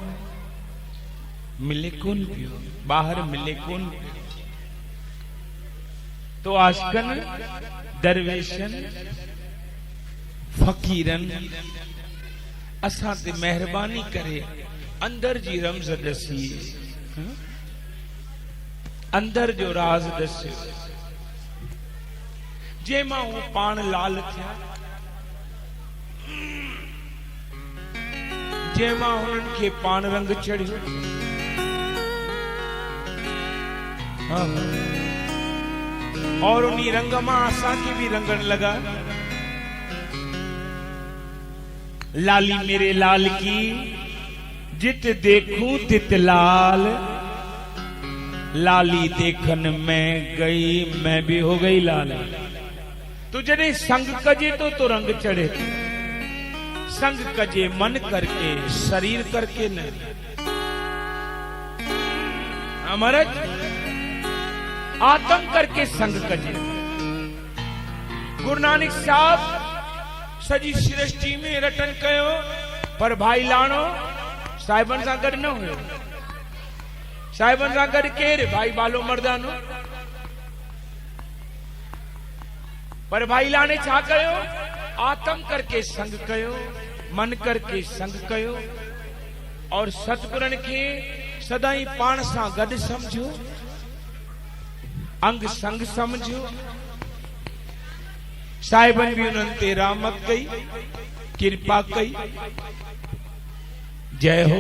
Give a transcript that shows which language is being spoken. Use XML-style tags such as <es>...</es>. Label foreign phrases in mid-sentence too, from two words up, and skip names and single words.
<sd>मिले कौन पियो बाहर मिले कौन पियो तो आशकन दरवेशन फकीरन असा ते मेहरबानी करे अंदर जी रमज दसी अंदर जो राज दस्यो जे मां हूं पाण लाल थिया जे मां हुननि खे पाण रंग चढ़ियो</sd> <hi>और उन्हीं रंग में आशा की भी रंगन लगा। लाली मेरे लाल की जित देखूं तित लाल, लाली देखन में गई मैं भी हो गई लाल।</hi> <sd>तू जने संग कजे तो रंग चढ़े, संग कजे मन करके शरीर करके न। अमरज आत्म करके संग कजे। गुरु नानक साहब सजी सृष्टि में रटन कयो, पर भाई लाणो साहिबन सां गॾु न हुयो। साहिबन सां गॾु केरु? भाई बालो मर्दानो। पर भाई लाने छा कयो? आत्म करके संग कयो, मन करके संग कयो, और सतगुरन के सदाई पाण सां गॾु समझो, अंग संग समझो। साहिबन भी उन्हनि ते रहमत कई, कृपा कई। जय हो</sd>